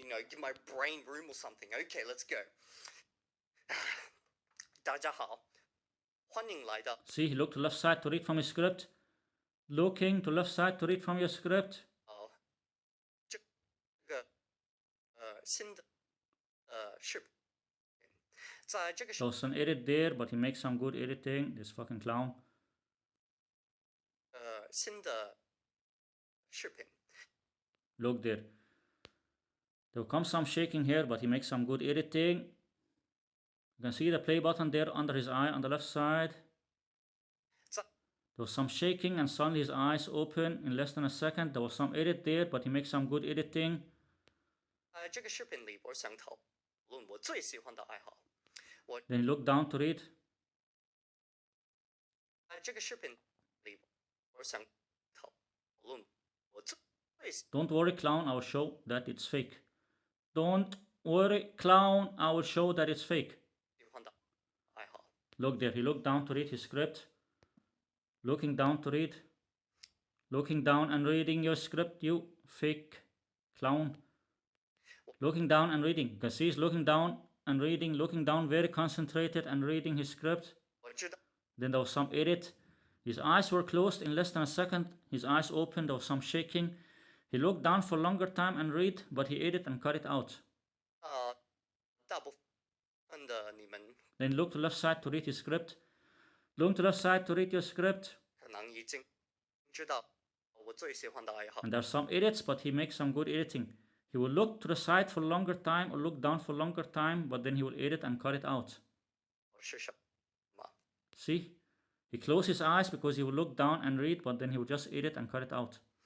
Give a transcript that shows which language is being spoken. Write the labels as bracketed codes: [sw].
[en] Give my brain room or something. Okay, let's go. [zh] 大家好，欢迎来到。 [en] See, he looked to left side to read from his script. Looking to left side to read from your script. [zh] 哦，这个新的视频，在这个 [en] There was some edit there, but he makes some good editing. This fucking clown. [zh] 新的视频。 [en] Look there. There will come some shaking here, but he makes some good editing. You can see the play button there under his eye on the left side. There was some shaking and suddenly his eyes open in less than a second. There was some edit there, but he makes some good editing. [zh] 这个视频里我想讨论我最喜欢的爱好。 [en] Then he looked down to read. [zh] 这个视频里我想讨论我最 [en] Don't worry, clown, I will show that it's fake. Don't worry, clown, I will show that it's fake. [zh] 喜欢的爱好。 [en] Look there, he looked down to read his script. Looking down to read. Looking down and reading your script, you fake clown. Looking down and reading. You can see he's looking down and reading, looking down, very concentrated and reading his script. [zh] 我知道。 [en] Then there was some edit. His eyes were closed in less than a second. His eyes opened, there was some shaking. He looked down for longer time and read, but he edit and cut it out. [zh] 大部分的你们 [en] Then look to left side to read his script. Look to left side to read your script. [zh] 可能已经知道我最喜欢的爱好。 [en] And there are some edits, but he makes some good editing. He will look to the side for longer time or look down for longer time, but then he will edit and cut it out. [zh] 是什么？ [en] See? He closed his eyes because he will look down and read, but then he will just edit and cut it out.